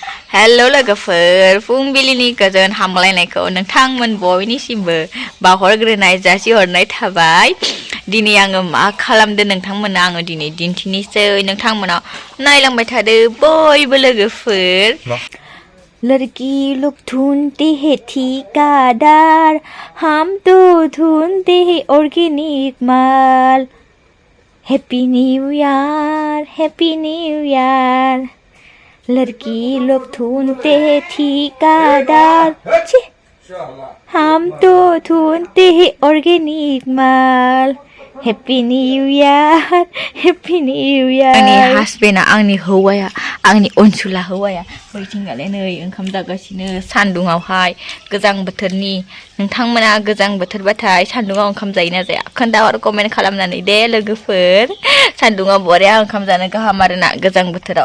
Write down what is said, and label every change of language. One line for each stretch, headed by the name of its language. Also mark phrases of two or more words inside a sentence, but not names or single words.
Bodo: हेल' लोगोफोर फुंबिलिनि गोजोन हामलायनायखौ नोंथांमोन बयनिसिमबो बावहरग्रोनाय जासिहरनाय थाबाय। दिनै आङो मा खालामदो नोंथांमोना आङो दिनै दिन्थिनोसै नोंथांमोनाव नायलांबाय थादो बयबो लोगोफोर।
Hindi: लड़की लोग ढूंढते हैं ठिकादार, हम तो ढूंढते हैं ऑर्गेनिक माल।
English: Happy New Year, Happy New Year.
Hindi: लड़की लोग ढूंढते हैं ठिकादार, हम तो ढूंढते हैं ऑर्गेनिक माल।
English: Happy New Year, Happy New Year.
Bodo: आंनि हासबेन्डआ आंनि हौवाया आंनि अनसुला हौवाया बैथिंगाले नै ओंखाम जागासिनो सान्दुङावहाय गोजां बोथोरनि। नोंथांमोना गोजां बोथोरबाथाय सान्दुङाव ओंखाम जायोना जाया खोन्थाहर कमेन्ट खालामनानै दे लोगोफोर। सान्दुङाव बरिया ओंखाम जानो गाहाम आरोना गोजां बोथोराव।